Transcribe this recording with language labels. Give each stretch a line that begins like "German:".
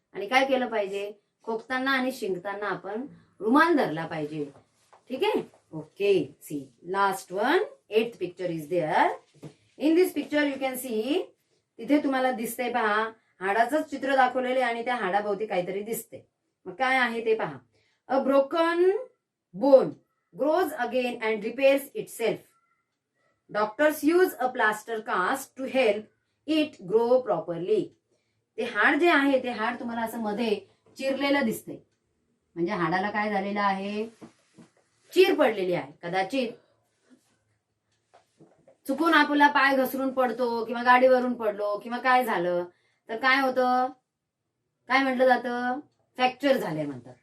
Marathi: आणि काय केलं पाहिजे? खोकताना आणि शिंकताना आपण रुमाल धरला पाहिजे. ठीक आहे.
English: Okay, see last one, 8th picture is there. In this picture you can see,
Marathi: तिथे तुम्हाला दिसतंय पहा, हाडाचंच चित्र दाखवलेले आणि त्या हाडाभोवती काहीतरी दिसते. मग काय आहे ते पहा.
English: A broken bone grows again and repairs itself. Doctors use a plaster cast to help it grow properly.
Marathi: ते हाड जे आहे ते हाड तुम्हाला असं मध्ये चिरलेलं दिसतंय. म्हणजे हाडाला काय झालेलं आहे, चीर पडलेली आहे. कदाचित चुकून आपला पाय घसरून पडतो किंवा गाडीवरून पडलो किंवा काय झालं तर काय होतं, काय म्हटलं जातं, फ्रॅक्चर झाले म्हणतात.